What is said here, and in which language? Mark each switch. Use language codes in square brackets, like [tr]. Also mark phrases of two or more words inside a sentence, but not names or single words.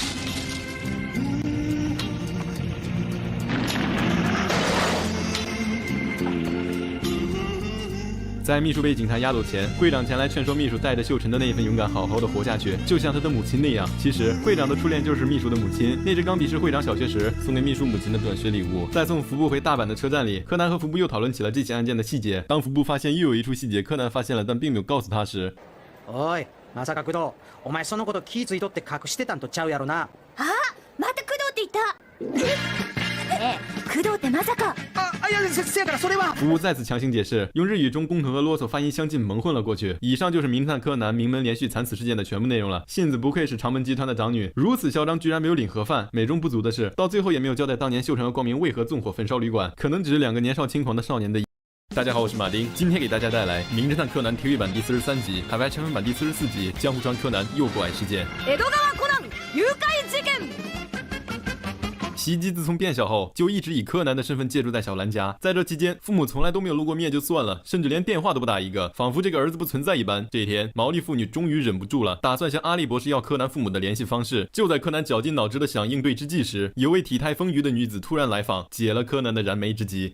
[zh] 在秘书被警察押走前，会长前来劝说秘书带着秀晨的那一份勇敢好好的活下去，就像他的母亲那样。其实会长的初恋就是秘书的母亲，那支钢笔是会长小学时送给秘书母亲的转学礼物。在送福布回大阪的车站里，柯南和福布又讨论起了这起案件的细节。当福布发现又有一处细节柯南发现了但并没有告诉他时， [ja] おい、 まさか工藤、お前そのこと気ついとって隠してたんとちゃうやろな。あ、また工藤って言った。ねえ、工藤ってまさか？哎呀，せやからそれは。 [zh] 服务再次强行解释，用日语中工藤和啰嗦发音相近蒙混了过去。以上就是名侦探柯南名门连续惨死事件的全部内容了。信子不愧是长门集团的长女，如此嚣张，居然没有领盒饭。美中不足的是，到最后也没有交代当年秀成和光明为何纵火焚烧旅馆，可能只是两个年少轻狂的少年的。大家好，我是马丁，今天给大家带来《名侦探柯南》TV 版第43集，海外成人版第44集《江户川柯南诱拐事件》。 [ja] 江戸川コナン誘拐事件。 [zh] 袭击自从变小后，就一直以柯南的身份借住在小兰家。在这期间，父母从来都没有露过面就算了，甚至连电话都不打一个，仿佛这个儿子不存在一般。这一天，毛利父女终于忍不住了，打算向阿笠博士要柯南父母的联系方式。就在柯南绞尽脑汁的想应对之际时，有位体态丰腴的女子突然来访，解了柯南的燃眉之急。